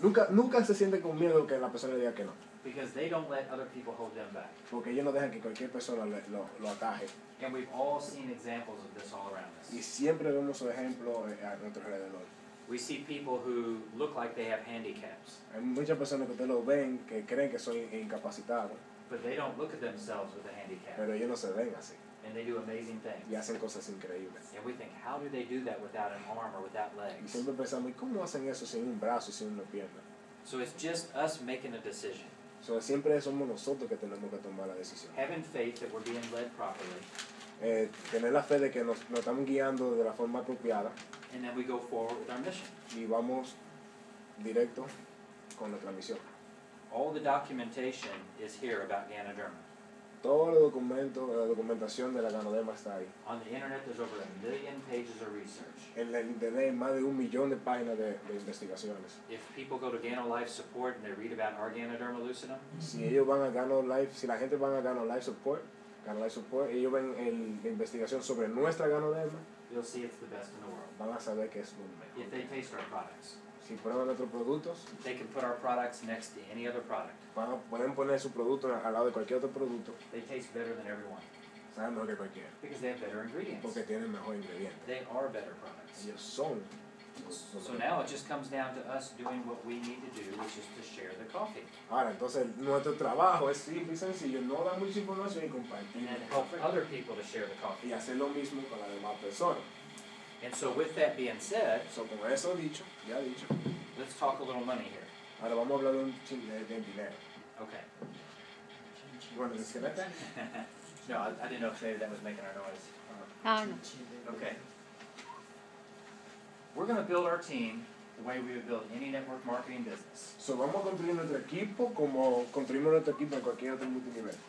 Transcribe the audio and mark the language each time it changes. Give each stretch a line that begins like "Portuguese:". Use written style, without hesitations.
Spanish: Nunca se sienten con miedo que la persona le diga que no.
English: Because they don't let other people hold them back.
Spanish: Porque ellos no dejan que cualquier persona lo ataje.
English: And we've all seen examples of this all around us.
Spanish: Y siempre vemos su ejemplo a nuestro alrededor.
English: We see people who look like they have handicaps.
Spanish: Hay muchas personas que ustedes lo ven que creen que son incapacitados.
English: But they don't look at themselves with a handicap.
Spanish: Pero ellos no se ven así.
English: And they do amazing things.
Spanish: Y hacen cosas increíbles.
English: And we think, how do they do that without an arm or without
Spanish: Y
English: legs?
Spanish: siempre pensamos, ¿y cómo hacen eso sin un brazo y sin una pierna?
English: So it's just us making a decision.
Spanish: So, siempre somos nosotros que tenemos que tomar la decisión.
English: Having faith that we're being led properly.
Spanish: Tener la fe de que nos estamos guiando de la forma apropiada.
English: And then we go forward with our mission.
Spanish: Y vamos directo con nuestra misión.
English: All the documentation is here about Ganoderma.
Spanish: Todo el documento, la documentación de la ganoderma está ahí.
English: On the internet, there's over 1 million pages of research.
Spanish: En el internet hay más de 1 millón de páginas de investigaciones.
English: If people go to Gano Life Support and they read about our Ganoderma lucidum,
Spanish: Si ellos van a Gano Life, si la gente va a Gano Life Support, ellos ven la investigación sobre nuestra ganoderma,
English: you'll see it's the best in the world.
Spanish: van a saber que es lo mejor.
English: If they taste our products,
Spanish: Si prueban nuestros productos,
English: they can put our products next to any other product.
Spanish: pueden poner su producto al lado de cualquier otro producto,
English: They taste better than everyone
Spanish: saben mejor que cualquiera,
English: because they have better ingredients.
Spanish: porque tienen mejor ingrediente.
English: They are better products.
Spanish: Ellos son.
English: So now it just comes down to us doing what we need to do, which is to share the coffee.
Spanish: Ahora, entonces, nuestro trabajo es simple y sencillo, no dar mucha información y compartir.
English: And then help other people to share the coffee.
Spanish: Y hacer lo mismo con las demás personas.
English: And so with that being said,
Spanish: So, con eso dicho,
English: let's talk a little money here.
Spanish: ahora vamos a hablar de un chin de dinero.
English: Okay. You want to disconnect that? No, I didn't know if maybe that was making our noise. No. Okay. We're going to build our team the way we would build any network marketing business.
Spanish: So, vamos a construir nuestro equipo como construimos nuestro equipo en cualquier otro multinivel.